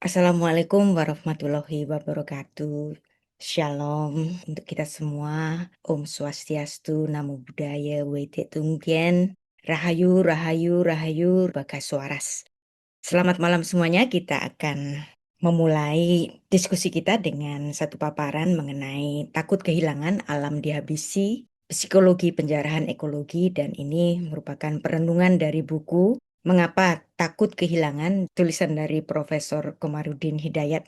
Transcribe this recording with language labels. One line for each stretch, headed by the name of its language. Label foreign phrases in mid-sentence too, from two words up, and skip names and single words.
Arabic: السلام عليكم ورحمة الله وبركاته.
Indonesian: Shalom untuk kita semua. Om Swastiastu, Namo Buddhaya, Wete Tunggen, Rahayu, Rahayu, Rahayu, Bagaswaras. Selamat malam semuanya, kita akan memulai diskusi kita dengan satu paparan mengenai takut kehilangan alam dihabisi, psikologi penjarahan ekologi, dan ini merupakan perenungan dari buku Mengapa Takut Kehilangan, tulisan dari Profesor Komarudin Hidayat.